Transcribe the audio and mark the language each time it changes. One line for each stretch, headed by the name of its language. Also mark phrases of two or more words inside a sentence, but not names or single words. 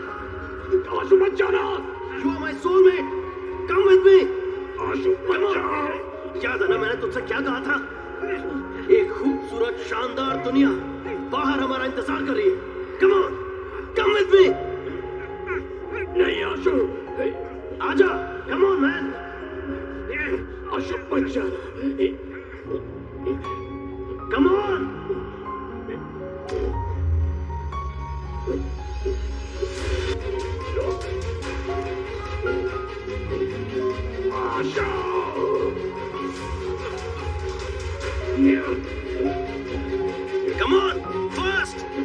Hindi: आशु मत जाना!
English: You are my soulmate! Come with me!
Hindi: आशु मत जाना! याद है ना मैंने तुझसे क्या कहा था? एक खूबसूरत शानदार दुनिया बाहर हमारा इंतजार कर रही है।
English: Come on! Come with me!
Hindi: नहीं आशु! आजा!
English: Come on man!
Hindi: आशु मत जाना!
English: Come on! Asha! Come on! Fast!